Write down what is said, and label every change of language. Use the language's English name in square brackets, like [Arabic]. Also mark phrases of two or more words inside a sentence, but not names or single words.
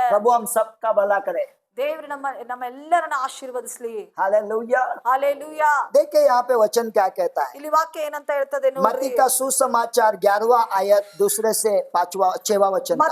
[Hindi] प्रभु हम सबका भला करे। [Kannada] ದೇವರು ನಮ್ಮೆಲ್ಲರನ್ನ ಆಶೀರ್ವದಿಸ್ಲಿ. [Hindi] हालेलुया। [Kannada] ಹಾಲೆಲೂಯಾ. [Hindi] देखिए यहाँ पे वचन क्या कहता है। [Kannada] ಇಲ್ಲಿ ವಾಕ್ಯ ಏನಂತ ಹೇಳ್ತದೆ ನೋಡ್ರಿ. [Hindi] मत्ती का सुसमाचार 11वां आयत 2 से 5वां 6वां वचन तक।